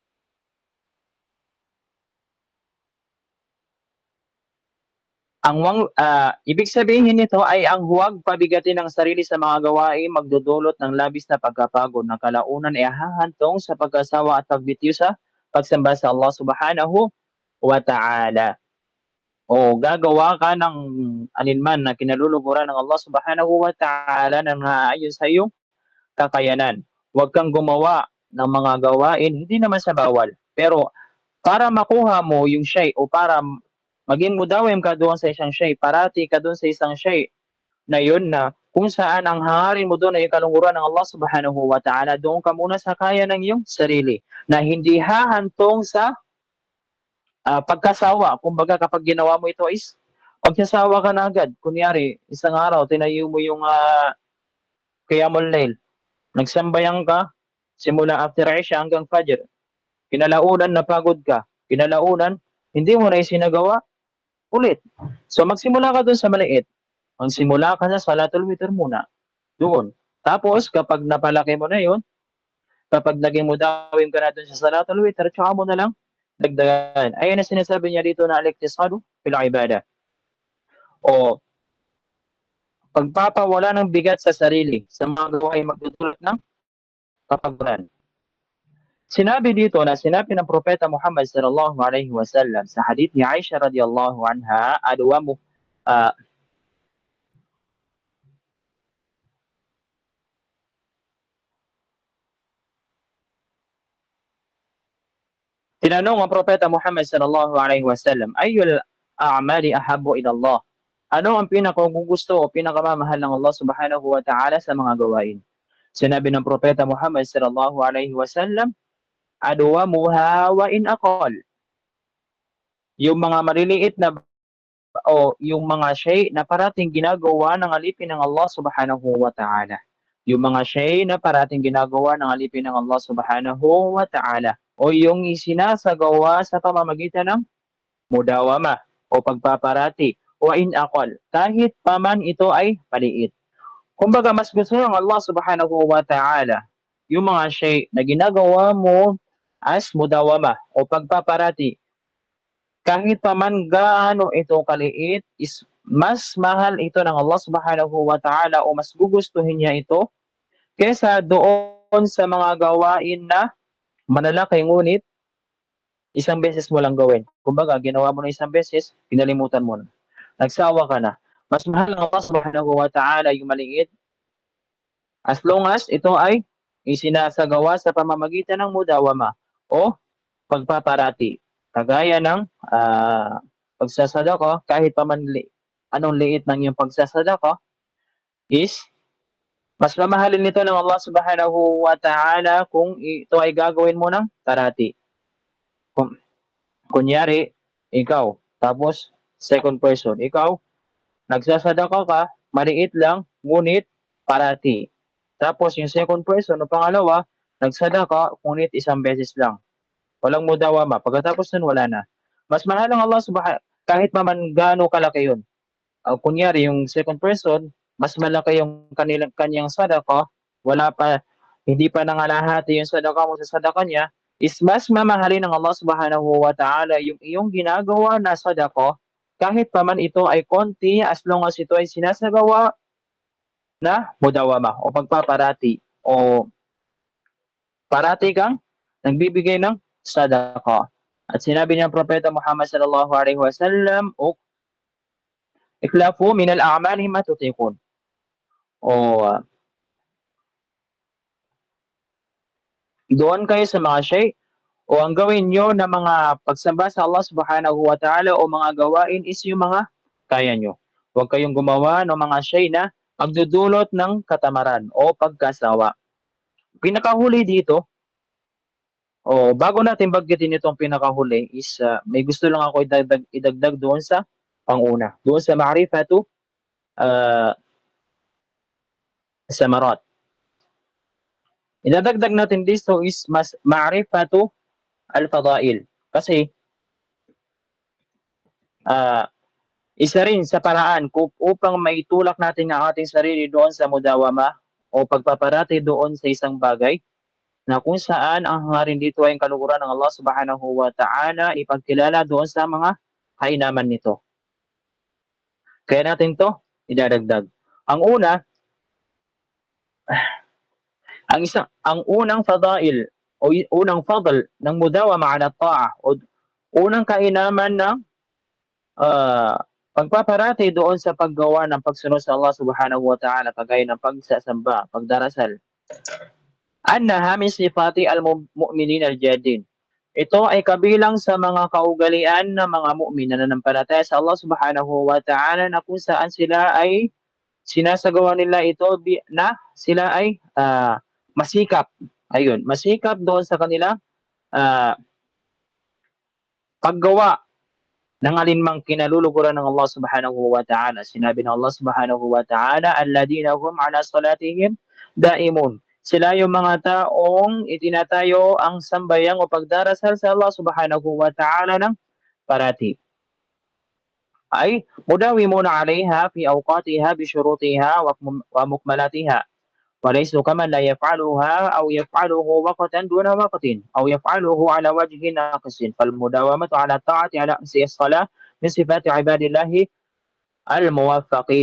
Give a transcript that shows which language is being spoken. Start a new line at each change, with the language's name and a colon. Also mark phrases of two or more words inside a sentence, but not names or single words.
Filipino: Ibig sabihin nito ay ang huwag pabigatin ng sarili sa mga gawain magdudulot ng labis na pagkapagod na kalaunan ay hahantong sa pag-asawa at pagbitiw sa pagsamba sa Allah
Arabic: سبحانه وتعالى.
Filipino: O gagawa ka ng alinman na kinaluluguran ng Allah
Arabic: سبحانه وتعالى
Filipino: na naayon sa iyong kakayanan. Huwag kang gumawa ng mga gawain, hindi naman sa bawal. Pero para makuha mo yung shay o para maging mudawim ka doon sa isang shay, parati ka doon sa isang shay na yun na kung saan ang hangarin mo doon ay kalunguran ng Allah
Arabic: سبحانه وتعالى,
Filipino: doon ka muna sa kaya ng iyong sarili na hindi hahantong sa pagkasawa. Kumbaga kapag ginawa mo ito is pagkasawa ka na agad. Kunyari, isang araw, tinayo mo yung Qiyamul Layl. Nagsambayang ka, simula after Isha hanggang Fajr. Kinalaunan, napagod ka. Kinalaunan, hindi mo na isinagawa, ulit. So magsimula ka doon sa maliit. Magsimula ka sa Salatul Witr muna. Doon. Tapos kapag napalaki mo na yun, kapag naging mudawim ka na doon sa Salatul Witr, tsaka mo na lang dagdagan. Ayan na sinasabi niya dito na
Arabic: الاقتصاد في العبادة.
Filipino: O pagpapawala ng bigat sa sarili sa mga gawain magdudulot ng kapaguran. Sinabi dito na sinabi ng Propeta Muhammad
Arabic: صلى الله عليه وسلم
Filipino: sa hadith ni Aisha
Arabic: رضي الله عنها أدوم
Filipino: tinanong ang Propeta Muhammad
Arabic: صلى الله عليه وسلم أي الأعمال أحب إلى الله?
Filipino: Ano ang pinakagugusto o pinakamamahal ng Allah
Arabic: سبحانه وتعالى
Filipino: sa mga gawain? Sinabi ng Propeta Muhammad
Arabic: صلى الله عليه وسلم أدومها وإن قل.
Filipino: Yung mga maliliit na o yung mga shay na parating ginagawa ng alipin ng Allah
Arabic: سبحانه وتعالى.
Filipino: Yung mga shay na parating ginagawa ng alipin ng Allah
Arabic: سبحانه وتعالى.
Filipino: O yung isinasagawa sa pamamagitan ng mudawama o pagpaparati o
Arabic: إن قل.
Filipino: Kahit paman ito ay maliit. Kumbaga mas gusto ng Allah
Arabic: سبحانه وتعالى
Filipino: yung mga shay na ginagawa mo as mudawama o pagpaparati. Kahit paman gaano ito kaliit, is mas mahal ito ng Allah
Arabic: سبحانه وتعالى
Filipino: o mas gugustuhin niya ito kesa doon sa mga gawain na malalaki ngunit isang beses mo lang gawin. Kumbaga, ginawa mo na isang beses, pinalimutan mo na. Nagsawa ka na. Mas mahal ng Allah
Arabic: سبحانه وتعالى
Filipino: yung maliit
English: as long as
Filipino: ito ay isinasagawa sa pamamagitan ng mudawama o pagpaparati. Kagaya ng pagsasadaka, kahit pa man anong liit ng iyong pagsasadaka, is mas mamahalin nito ng Allah
Arabic: سبحانه وتعالى
Filipino: kung ito ay gagawin mo ng parati. Kunyari, ikaw, tapos
English: second person,
Filipino: ikaw, nagsasadaka ka, maliit lang, ngunit parati. Tapos yung
English: second person,
Filipino: o pangalawa, nagsadaka, ngunit isang beses lang. Walang mudawama. Pagkatapos nun, wala na. Mas mahal ng Allah subhanahu kahit man gaano kalaki yun. Kunyari, yung
English: second person,
Filipino: mas malaki yung kanyang sadaka, hindi pa nangalahati yung sadaka mo sa sadaka niya, is mas mamahalin ng Allah
Arabic: سبحانه وتعالى
Filipino: yung iyong ginagawa na sadaka, kahit pa man ito ay konti,
English: as long as
Filipino: ito ay sinasagawa na mudawama o pagpaparati o parati kang nagbibigay ng sadaka. At sinabi niya Propeta Muhammad
Arabic: صلى الله عليه وسلم اكلفوا من الأعمال ما تطيقون.
Filipino: O doon kayo sa mga shay o ang gawin nyo na mga pagsamba sa Allah
Arabic: سبحانه وتعالى
Filipino: o mga gawain is yung mga kaya nyo. Huwag kayong gumawa ng mga shay na magdudulot ng katamaran o pagkasawa. Pinakahuli dito, bago natin baggitin itong pinakahuli is may gusto lang ako idagdag doon sa panguna. Doon sa
Arabic: معرفة الثمرات.
Filipino: Idadagdag natin dito is mas
Arabic: معرفة الفضائل.
Filipino: Kasi isa rin sa paraan upang maitulak natin ang ating sarili doon sa mudawama o pagpaparati doon sa isang bagay na kung saan ang hangarin dito ay ang kaluguran ng Allah
Arabic: سبحانه وتعالى
Filipino: ipagkilala doon sa mga kainaman nito. Kaya natin to idadagdag. Ang una, ang unang fadail o unang fadl ng
Arabic: مداومة على الطاعة
Filipino: o unang kainaman ng pagpaparati doon sa paggawa ng pagsunod sa Allah
Arabic: سبحانه وتعالى
Filipino: kagaya ng pagsasamba, pagdarasal.
Arabic: أنها من صفات المؤمنين الجادين.
Filipino: Ito ay kabilang sa mga kaugalian ng mga mu'min na nanampalataya sa Allah
Arabic: سبحانه وتعالى
Filipino: na kung saan sila ay sinasagawa nila ito na sila ay masikap. Ayun, masikap doon sa kanilang paggawa ng alinmang kinaluluguran ng Allah
Arabic: سبحانه وتعالى.
Filipino: Sinabi ng
Arabic: Allah سبحانه وتعالى الذين هم على صلاتهم دائمون.
Filipino: Sila yung mga taong itinatayo ang sambayang o pagdarasal sa Allah
Arabic: سبحانه وتعالى
Filipino: ng parati.
Arabic: Ay مداومون عليها في أوقاتها بشروطها ومكملاتها. وليسوا كمن لا يفعلها أو يفعله وقتا دون وقت أو يفعله على وجه ناقص فالمداومة على الطاعة على أمس الصلاة من صفات عباد الله الموفقين.